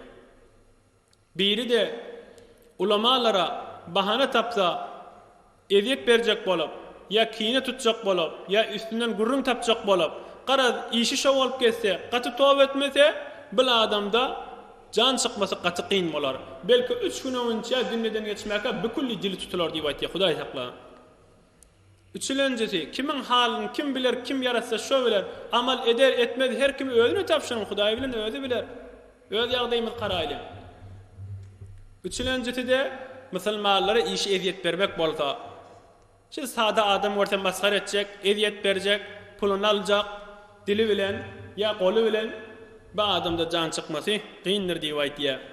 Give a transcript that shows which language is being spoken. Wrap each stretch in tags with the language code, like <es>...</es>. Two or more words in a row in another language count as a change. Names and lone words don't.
<tk>Biri de ulamalara bahane tapsa, eziyet berjek bolup, ya kine tutjak bolup, ya üstünden gurrun tapjak bolup, garaz işi şo bolup getse, gaty tawab etmese, bil adamda can çykmasy gaty qyn bolar. Belki 3 gün öňçe dünýeden geçmäke bükülli dili tutular diýip aýtdy. Hudaý sakla. Üçüncüsi, kimin halini kim bilir, kim yaratsa şo biler. Amal eder etmez her kim özüne tapşyryň, Hudaý bilen özü biler. Öz ýagdaýymy garaýly. Üçüncüsi de musulmanlara işi eziyet bermek bolsa, şu sada adam orta maskar etjek, eziyet berjek, pulunu aljak, dili bilen ya golu bilen bu adamda can çykmasy qyndyr diýip aýtdy.</tk>